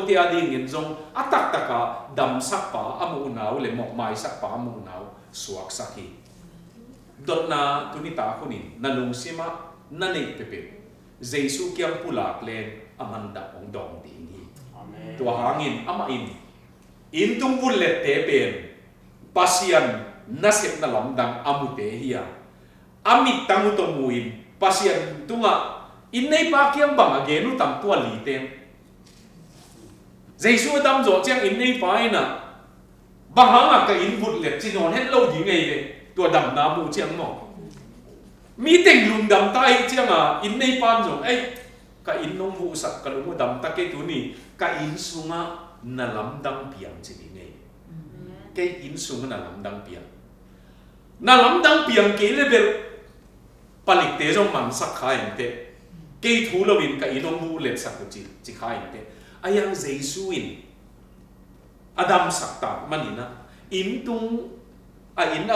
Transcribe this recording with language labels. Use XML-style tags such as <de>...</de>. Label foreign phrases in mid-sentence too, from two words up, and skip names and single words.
<ctd>ti ading in zong atak taka dam sak pa amu naw le mok mai sak pa amu naw suak saki dot na tunita kunin nalung sima nanay pepe Jesu kiam pulak len amanda ong dong ding hi tua hangin amain intung bulet te pen pasian nasip na lamdang amute hiya amit tangu tomuin pasian tunga inay pa kiam bang agenu tam tua liten Jesu dam zo chiang inay pa ina bahanga ka inbut let chinon hello di ngay le tua dam na mu chiang mo meeting lum dam tai chiang a inay pa zo ay ka inong bu sak ka lu dam ta ke tu ni ka in sunga na lamdang piang chi ni ke in sunga na lamdang piang ke level palik te zo man sak khain te ke thu lo win ka inong bu let sak chi chi khain te ayang Jesuin Adam sakta manina intung a in</ctd>